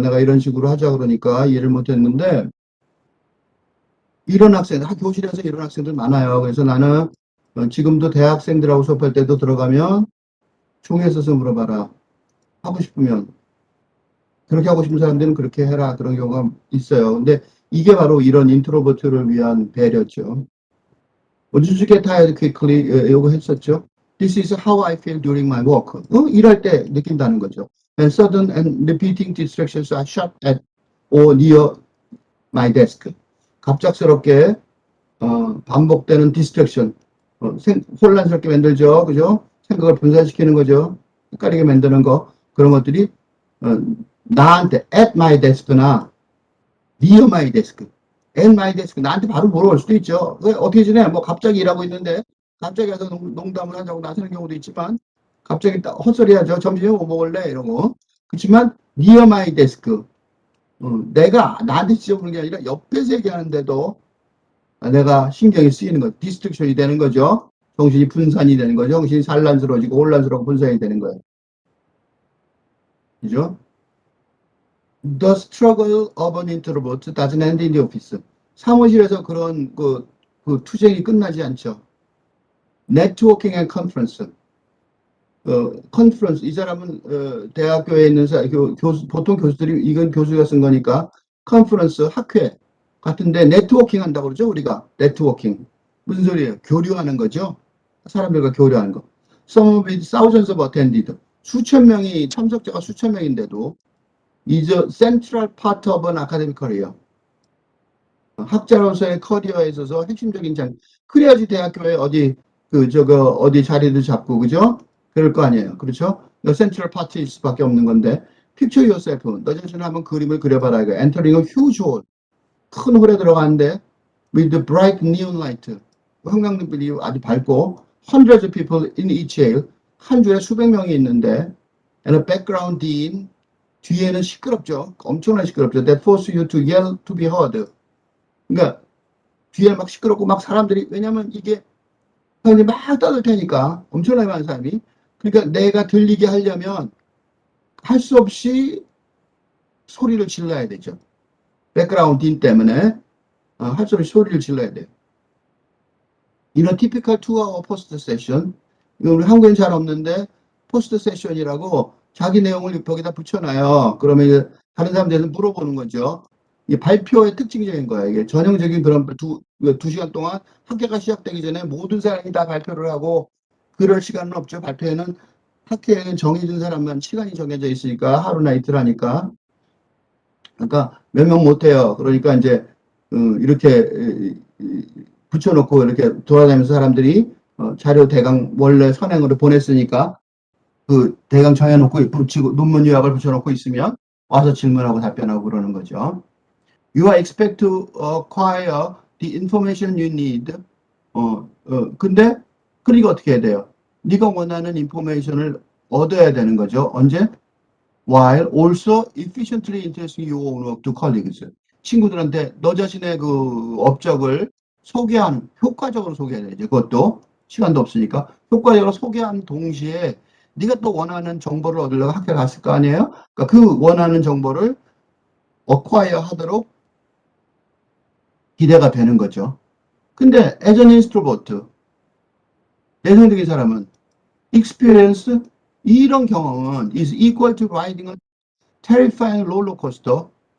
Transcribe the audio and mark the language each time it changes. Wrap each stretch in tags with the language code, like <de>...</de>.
<ko>내가 이런 식으로 하자 그러니까 이해를 못했는데, 교실에서 이런 학생들 많아요. 그래서 나는 지금도 대학생들하고 수업할 때도 들어가면 종이에 써서 물어봐라. 하고 싶으면. 그렇게 하고 싶은 사람들은 그렇게 해라. 그런 경우가 있어요. 근데 이게 바로 이런 인트로버트를 위한 배려죠.</ko> <en>Would you get tired quickly?</en> <ko>이거 했었죠.</ko> <en>This is how I feel during my work.</en> <ko>일할 때 느낀다는 거죠.</ko> <en>And sudden and repeating distractions are shot at or near my desk.</en> <ko>갑작스럽게 반복되는 디스트랙션, 혼란스럽게 만들죠. 그죠? 생각을 분산시키는 거죠. 헷갈리게 만드는 거. 그런 것들이 나한테</ko> <en>at my desk</en> <ko>나</ko> <en>near my desk,</en> <ko>at my desk 나한테 바로 물어올 수도 있죠. 어떻게 지내? 뭐 갑자기 일하고 있는데 갑자기 와서 농담을 하자고 나서는 경우도 있지만, 갑자기 헛소리 하죠. 점심에 뭐 먹을래? 이러고. 그렇지만</ko> <en>near my desk,</en> <ko>내가 나한테 직접 그런 게 아니라 옆에서 얘기하는데도 내가 신경이 쓰이는 거, 디스트랙션이 되는 거죠. 정신이 분산이 되는 거죠. 정신이 산란스러워지고 혼란스러워 분산이 되는 거예요. 그죠?</ko> <en>The struggle of an introvert doesn't end in the office.</en> <ko>사무실에서 그런 그 투쟁이 끝나지 않죠.</ko> <en>Networking and conference.</en> <ko>컨퍼런스, 이 사람은 대학교에 있는 보통 교수들이, 이건 교수가 쓴 거니까 컨퍼런스, 학회 같은데 네트워킹 한다고 그러죠. 우리가 네트워킹 무슨 소리예요? 교류하는 거죠. 사람들과 교류하는 거.</ko> <en>Some of it thousands of attended.</en> <ko>수천 명이, 참석자가 수천 명인데도</ko> <en>is a central part of an academic career.</en> <ko>학자로서의 커리어에 있어서 핵심적인 그래야지 대학교에 어디 자리를 잡고, 그죠? 그럴 거 아니에요. 그렇죠?</ko> <en>The central part</en> <ko>일 수밖에 없는 건데,</ko> <en>picture yourself.</en> <ko>너 자신을 한번 그림을 그려봐라. 이거.</ko> <en>Entering a huge hall.</en> <ko>큰 홀에 들어가는데,</ko> <en>with the bright neon light.</en> <ko>형광등불이 아주 밝고,</ko> <en>hundreds of people in each aisle.</en> <ko>한 줄에 수백 명이 있는데,</ko> <en>and a background din.</en> <ko>뒤에는 시끄럽죠. 엄청나게 시끄럽죠.</ko> <en>That force you to yell to be heard.</en> <ko>그러니까 뒤에 막 시끄럽고 막 사람들이, 왜냐면 이게 사람들이 막 떠들 테니까, 엄청나게 많은 사람이. 그러니까 내가 들리게 하려면 할 수 없이 소리를 질러야 되죠. 백그라운드 딘 때문에 할 수 없이 소리를 질러야 돼요.</ko> <en>In a typical 2-hour post session,</en> <ko>이거 우리 한국엔 잘 없는데 포스트 세션이라고 자기 내용을 벽에다 붙여놔요. 그러면 이제 다른 사람들한테 물어보는 거죠. 이 발표의 특징적인 거예요. 이게 전형적인 그런 2시간 동안 학회가 시작되기 전에 모든 사람이 다 발표를 하고 그럴 시간은 없죠. 발표회는 학회에는 정해진 사람만 시간이 정해져 있으니까 하루나 이틀 하니까. 그러니까 몇 명 못해요. 그러니까 이제 이렇게 붙여놓고 이렇게 돌아다니면서 사람들이 자료 대강 원래 선행으로 보냈으니까 그 대강 정해놓고 붙이고 논문 요약을 붙여놓고 있으면 와서 질문하고 답변하고 그러는 거죠.</ko> <en>You are expected to acquire the information you need.</en> <ko>근데 그러니까 어떻게 해야 돼요? 네가 원하는 인포메이션을 얻어야 되는 거죠. 언제?</ko> <en>While also efficiently introducing your own work to colleagues.</en> <ko>친구들한테 너 자신의 그 업적을 소개한, 효과적으로 소개해야 되죠. 그것도 시간도 없으니까 효과적으로 소개한 동시에 네가 또 원하는 정보를 얻으려고 학교 갔을 거 아니에요? 그러니까 그 원하는 정보를 acquire 하도록 기대가 되는 거죠. 근데</ko> <en>as an introvert,</en> <ko>내성적인 사람은</ko> <en>experience,</en> <ko>이런 경험은</ko> <en>is equal to riding a terrifying roller coaster.</en>